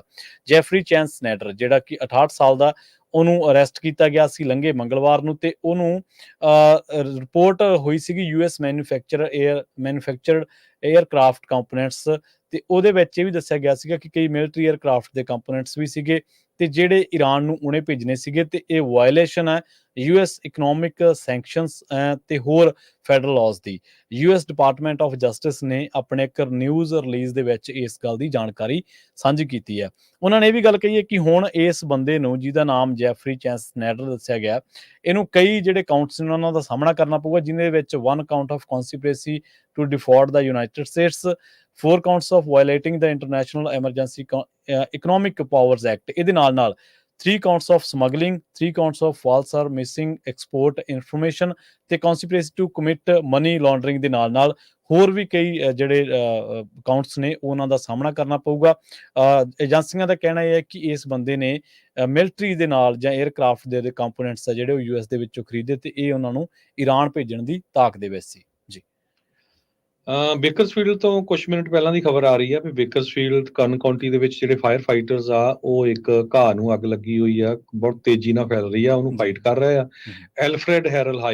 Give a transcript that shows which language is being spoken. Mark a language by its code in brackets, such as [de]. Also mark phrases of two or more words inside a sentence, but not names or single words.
[pa] ਜੈਫਰੀ ਚੈਨ ਸਨੈਡਰ ਜਿਹੜਾ ਕਿ 68 ਸਾਲ ਦਾ, ਉਹਨੂੰ ਅਰੈਸਟ ਕੀਤਾ ਗਿਆ ਸੀ ਲੰਘੇ ਮੰਗਲਵਾਰ ਨੂੰ ਤੇ ਉਹਨੂੰ ਰਿਪੋਰਟ ਹੋਈ ਸੀਗੀ US [en] manufactured aircraft components [pa] ਤੇ ਉਹਦੇ ਵਿੱਚ ਇਹ ਵੀ ਦੱਸਿਆ ਗਿਆ ਸੀਗਾ ਕਿ ਕਈ [en] military aircraft [pa] ਦੇ ਕੰਪੋਨੈਂਟਸ ਵੀ ਸੀਗੇ ਤੇ ਜਿਹੜੇ ਈਰਾਨ ਨੂੰ ਉਹਨੇ ਭੇਜਣੇ ਸੀਗੇ ਤੇ ਇਹ ਵਾਇਲੇਸ਼ਨ ਹੈ US [en] economic sanctions [pa] ਤੇ ਹੋਰ [en] federal laws [pa] ਦੀ। US ਡਿਪਾਰਟਮੈਂਟ ਆਫ ਜਸਟਿਸ ਨੇ ਆਪਣੇ ਇੱਕ [en] news release [pa] ਦੇ ਵਿੱਚ ਇਸ ਗੱਲ ਦੀ ਜਾਣਕਾਰੀ ਸਾਂਝੀ ਕੀਤੀ ਹੈ। ਉਹਨਾਂ ਨੇ ਇਹ ਵੀ ਗੱਲ ਕਹੀ ਹੈ ਕਿ ਹੁਣ ਇਸ ਬੰਦੇ ਨੂੰ, ਜਿਹਦਾ ਨਾਮ ਜੈਫਰੀ ਚੈਨ ਸਨੈਡਰ ਦੱਸਿਆ ਗਿਆ, ਇਹਨੂੰ ਕਈ ਜਿਹੜੇ ਕਾਊਂਟਸ ਨੇ ਉਹਨਾਂ ਦਾ ਸਾਹਮਣਾ ਕਰਨਾ ਪਊਗਾ, ਜਿਹਦੇ ਵਿੱਚ [en] 1 count of conspiracy to defraud the United States, 4 counts of violating the International Emergency Economic Powers Act, [pa] ਇਹਦੇ ਨਾਲ [en] 3 counts of smuggling, 3 counts of false or missing export information [pa] ਤੇ [en] conspiracy to commit money laundering [pa] ਦੇ ਨਾਲ ਹੋਰ ਵੀ ਕਈ ਜਿਹੜੇ ਕਾਊਂਟਸ ਨੇ ਉਹਨਾਂ ਦਾ ਸਾਹਮਣਾ ਕਰਨਾ ਪਊਗਾ। ਏਜੰਸੀਆਂ ਦਾ ਕਹਿਣਾ ਇਹ ਹੈ ਕਿ ਇਸ ਬੰਦੇ ਨੇ ਮਿਲਟਰੀ ਦੇ ਨਾਲ ਜਾਂ 에ਅਰਕ੍ਰਾਫਟ ਦੇ ਕੰਪੋਨੈਂਟਸ ਆ ਜਿਹੜੇ ਉਹ US ਦੇ ਵਿੱਚੋਂ ਖਰੀਦੇ ਤੇ ਇਹ ਉਹਨਾਂ ਨੂੰ ਈਰਾਨ ਭੇਜਣ ਦੀ ਤਾਕ ਦੇ ਵਿੱਚ ਸੀ। ਬੇਕਰਸਫੀਲਡ ਤੋਂ ਕੁਝ ਮਿੰਟ ਪਹਿਲਾਂ ਦੀ ਖਬਰ ਆ ਰਹੀ ਹੈ ਵੀ ਬੇਕਰਸਫੀਲਡ ਕਰਨ ਕਾਉਂਟੀ ਦੇ ਵਿੱਚ ਜਿਹੜੇ [en] fire fighters [pa] ਆ ਉਹ ਇੱਕ ਘਾਹ ਨੂੰ ਅੱਗ ਲੱਗੀ ਹੋਈ ਆ, ਬਹੁਤ ਤੇਜ਼ੀ ਨਾਲ ਫੈਲ ਰਹੀ ਆ, ਉਹਨੂੰ ਫਾਈਟ ਕਰ ਰਹੇ ਆ।